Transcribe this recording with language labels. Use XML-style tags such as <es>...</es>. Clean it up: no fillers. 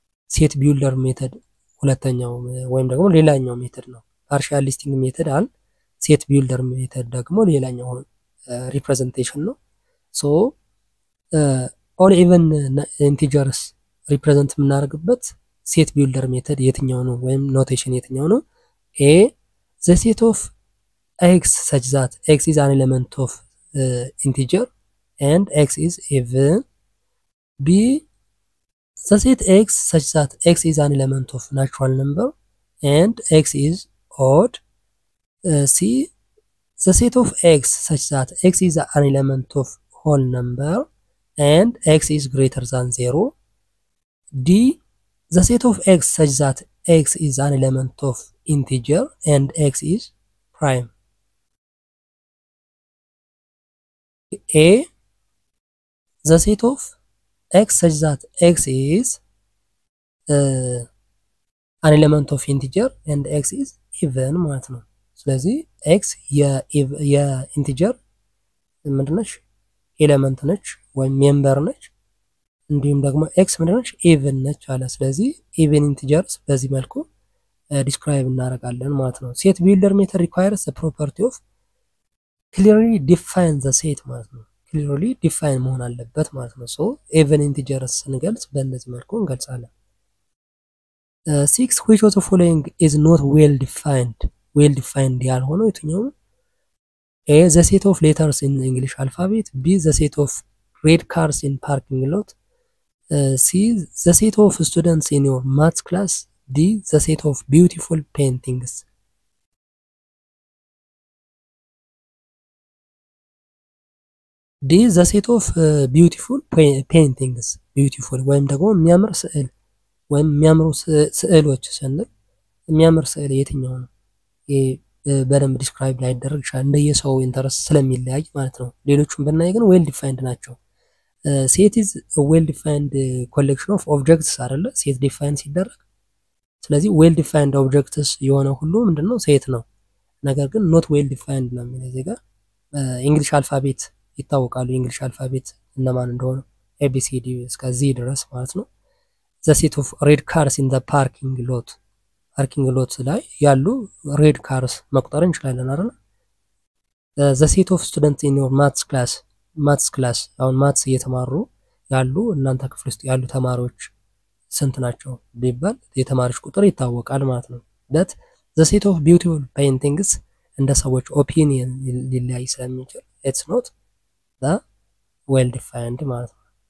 <am>set builder ሜተድ ሁለተኛው ወይም ደግሞ ሌላኛው ሜተድ ነው። ፓርሻል ሊስቲንግ ሜተድ አለ። set builder ሜተድ ደግሞ ሌላኛው ሪፕሬዘንቴሽን ነው። ሶ</am> <en>all even integers</en> <am>ሪፕሬዘንት የምናደርግበት set builder ሜተድ የትኛው ነው ወይም ኖቴሽን የትኛው ነው?</am> <en>A the set of x such that x is an element of integer and x is even. B the set x such that x is an element of natural number and x is odd. C the set of x such that x is an element of whole number and x is greater than 0. D the set of x such that x is an element of integer and x is prime. A the set of x such that x is an element of integer and x is even</en> <am>ማለት ነው። ስለዚህ x የኢንቲጀር ምንድነች? ኤሌመንት ነች ወይም ሜምበር ነች። እንዲሁም ደግሞ x ምንድነች? ኢቭን ነች አለ። ስለዚህ ኢቭን ኢንቲጀርስ በዚህ መልኩ ዲስክራይብ እናደርጋለን ማለት ነው።</am> <en>ሴት ቢልደር ሜተድ ሪኳየርስ ዘ ፕሮፐርቲ ኦፍ clearly define the set</en> <am>ማለት ነው። clearly define መሆን አለበት ማለት ነው። ሶ even integers ስንገልጽ በእነዚህ መልኩ እንገልጻለን። 6</am> <en>which of the following is not well defined</en> <am>ያልሆነው የትኛው?</am> <en>A the set of letters in English alphabet, B the set of red cars in parking lot, C the set of students in your math class, D the set of beautiful paintings. D the set of beautiful paintings.</en> <am>beautiful ወይም ደግሞ የሚያምር ስዕል ወይም የሚያምሩ ስዕሎች ስንል የሚያምር ስዕል የትኛው ነው? በደንብ ዲስክራይብ ላይደረግ ይችላል እንደየሰው ኢንተረስት ስለሚለያይ ማለት ነው። ሌሎቹም ብናይ ግን ዌል ዲፋይንድ ናቸው።</am> <en>ሴት ኢዝ ዌል ዲፋይንድ ኮሌክሽን ኦፍ ኦብጀክትስ</en> <am>አይደለ? ሴት ዲፋይን ሲደረግ ስለዚህ ዌል ዲፋይንድ ኦብጀክትስ የሆነ ሁሉ ምንድነው? ሴት ነው። ነገር ግን ኖት ዌል ዲፋይንድ ነው የሚለው እዚህ ጋር። እንግሊሽ አልፋቤት ይታወቃሉ። እንግሊሽ አልፋቤት እነማን እንደሆነ ABCD እስከ Z ድረስ ማለት ነው።</am> <en>the set of red cars in the parking lot</en> <am>ላይ ያሉ ሬድ ካርስ መቁጠር እንችላለን አይደል?</am> <en>the set of students in your maths class</en> <am>አሁን ማትስ እየተማሩ ያሉ እናንተ ክፍል ውስጥ ያሉ ተማሪዎች ስንት ናቸው ቢባል የተማሪዎች ቁጥር ይታወቃል ማለት ነው።</am> <en>but the set of beautiful paintings</en> <am>እንደ ሰዎች ኦፒኒየን ሊለያይ ስለሚችል</am> <en>it's not the well defined</en> <am>ማለት ነው።</am>